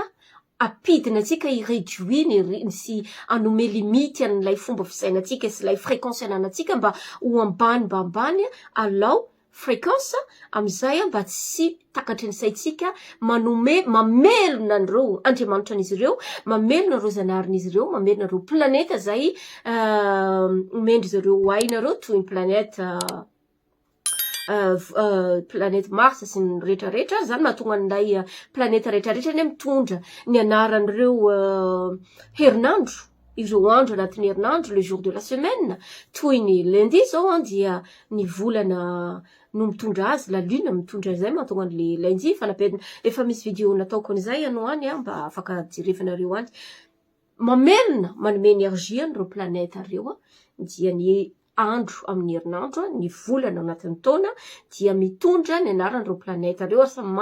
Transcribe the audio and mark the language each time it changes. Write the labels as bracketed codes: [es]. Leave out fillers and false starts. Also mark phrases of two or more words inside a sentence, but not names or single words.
[mg] apidina atsika iréduire sy anome limity an'ilay fomba fisainatsika sy ilay fréquence ananatsika mba ho ambany alao fréquence amizay mba tsy takatry ny saitsika manome mamelona an'ireo andriamanitra an'izy ireo mamelona ireo zanarin'izy ireo mamelona ireo planeta zay mendry zareo ainareo toy ny planète Mars sy ny rehetrarehetra zany mahatonga an'ilay planète rehetrarehetra ny mitondra ny anaran'ireo herinandro ireo andro anatin'ny herinandro le [fr] jour de la semaine [mg] toy ny lundi zao dia ny volana no mitondra azy [fr] la lune [mg] mitondra zay mahatonga an'le lundi fanapedina efa misy vidéo nataoko an'izay ano any mba afaka jerevanareo any mamelona manome énergie an'ireo planète reo dia ny andro amin'ny herinandro ny volana anatin'ny taona dia mitondra ny anaran'ireo planète reo ary samy